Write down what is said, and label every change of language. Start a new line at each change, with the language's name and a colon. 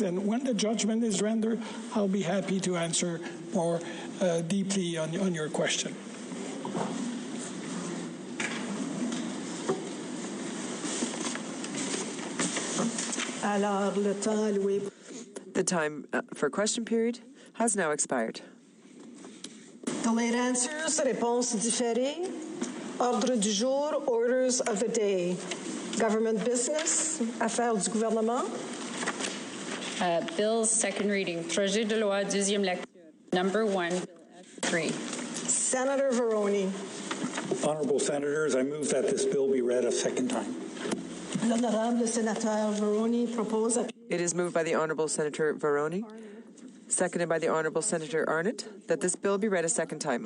English: And when the judgment is rendered, I'll be happy to answer more deeply on your question.
French: Alors, le temps alloué.
English: The time for question period has now expired. Delayed answers,
French: réponses différées. Ordre du jour,
English: orders of the day. Government business,
French: affaires du gouvernement.
English: Bills, second reading.
French: Projet de loi, deuxième lecture.
English: Number 1, Bill F3. Senator Veroni. Honourable Senators, I move that this bill be read a second time.
French: L'honorable sénateur Veroni propose.
English: It is moved by the Honourable Senator Veroni, seconded by the Honourable Senator Arnott, that this bill be read a second time.